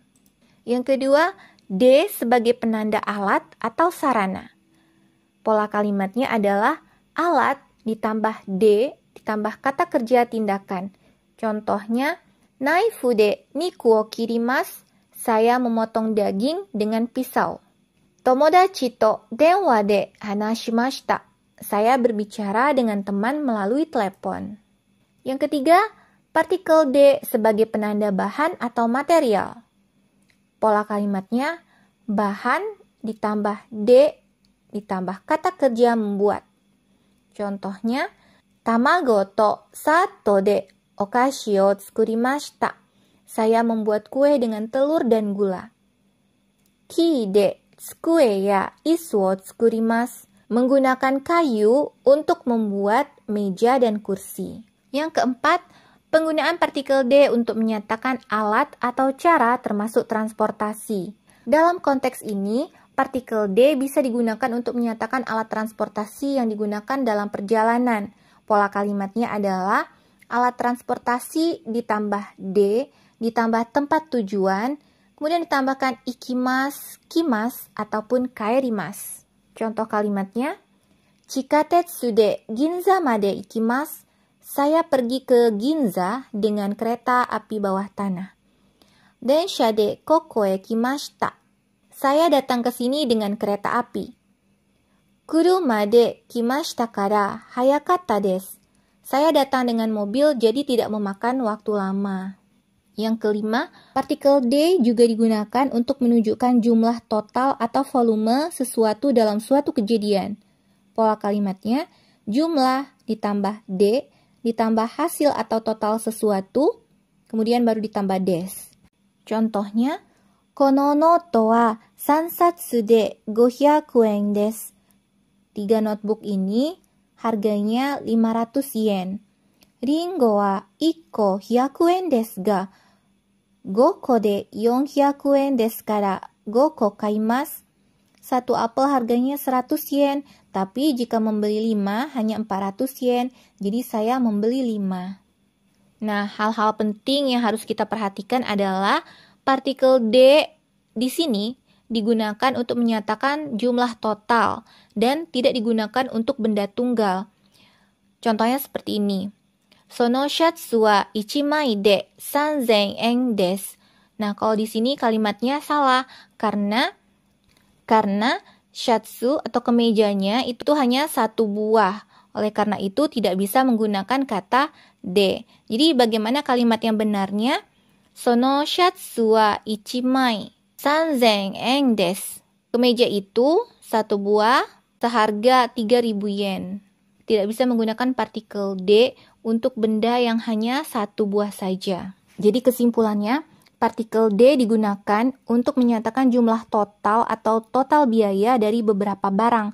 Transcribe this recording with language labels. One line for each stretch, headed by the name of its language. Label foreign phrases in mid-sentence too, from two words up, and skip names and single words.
Indonesian: Yang kedua, D sebagai penanda alat atau sarana. Pola kalimatnya adalah alat ditambah D ditambah kata kerja tindakan.
Japanese: Contohnya, ナイフで肉を切ります.
Indonesian: Saya memotong daging dengan pisau.
Japanese: 友達と電話で話しました.
Indonesian: Saya berbicara dengan teman melalui telepon. Yang ketiga, partikel D sebagai penanda bahan atau material. Pola kalimatnya, bahan ditambah D ditambah kata kerja membuat. Contohnya,
Japanese: 卵と砂糖でお菓子を作りました.
Indonesian: Saya membuat kue dengan telur dan gula.
Japanese: 木で机や椅子を作ります.
Indonesian: Menggunakan kayu untuk membuat meja dan kursi. Yang keempat, penggunaan partikel D untuk menyatakan alat atau cara termasuk transportasi. Dalam konteks ini, partikel D bisa digunakan untuk menyatakan alat transportasi yang digunakan dalam perjalanan. Pola kalimatnya adalah alat transportasi ditambah D, ditambah tempat tujuan, kemudian ditambahkan
Japanese: 行きます、来ます,
Indonesian: ataupun kaerimasu. Contoh kalimatnya,
Japanese: 地下鉄で銀座まで行きます.
Indonesian: Saya pergi ke Ginza dengan kereta api bawah tanah.
Japanese: 電車でここへ来ました.
Indonesian: Saya datang ke sini dengan kereta api.
Japanese: 車で来ましたから早かったです.
Indonesian: Saya datang dengan mobil jadi tidak memakan waktu lama. Yang kelima, partikel D juga digunakan untuk menunjukkan jumlah total atau volume sesuatu dalam suatu kejadian. Pola kalimatnya, jumlah ditambah D, ditambah hasil atau total sesuatu, kemudian baru ditambah des.
Japanese: Contohnya, このノートは三冊で500円です.
Indonesian: 3 notebook ini harganya 500 yen.
Japanese: りんごは 1 個100円ですが、5個で400円ですから5個買います。
Indonesian: 1 apel harganya 100 yen, tapi jika membeli 5 hanya 400 yen, jadi saya membeli 5. Nah, hal-hal penting yang harus kita perhatikan adalah partikel D di sini digunakan untuk menyatakan jumlah total dan tidak digunakan untuk benda tunggal. Contohnya seperti ini.
Japanese: そのシャツは1枚で3000円です。
Indonesian: Nah, kalau di sini kalimatnya salah karena shatsu atau kemejanya itu hanya 1 buah. Oleh karena itu tidak bisa menggunakan kata D. Jadi bagaimana kalimat yang benarnya?
Japanese: そのシャツは1枚3000円です。
Indonesian: Kemeja itu 1 buah seharga 3000 yen. Tidak bisa menggunakan partikel D untuk benda yang hanya 1 buah saja. Jadi kesimpulannya, partikel D digunakan untuk menyatakan jumlah total atau total biaya dari beberapa barang.